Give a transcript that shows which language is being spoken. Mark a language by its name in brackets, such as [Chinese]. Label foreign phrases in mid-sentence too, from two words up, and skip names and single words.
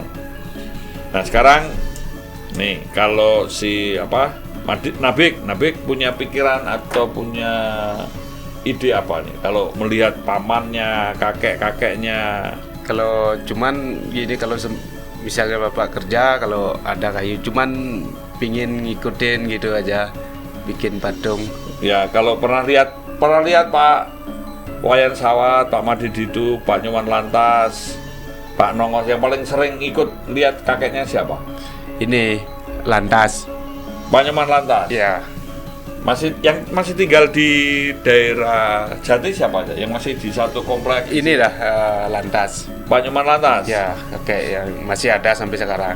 [Indonesian] Nah, sekarang nih kalau si Nabik punya pikiran atau punya ide apa nih kalau melihat pamannya, kakek-kakeknya Kalau cuman gini, kalau misalnya bapak kerja, kalau ada kayu cuman pingin ngikutin gitu aja, bikin patung. Ya, kalau pernah lihat Pak Wayan Sawat, Pak Madedi itu, Pak Nyoman Lantas, Pak Nongos, yang paling sering ikut lihat kakeknya siapa? Ini Lantas. Pak Nyoman Lantas. Ya, Masih tinggal di daerah Jati siapa aja? Yang masih di satu komplek? ini dah Lantas. Pak Nyoman Lantas. Ya, kakek yang masih ada sampai sekarang.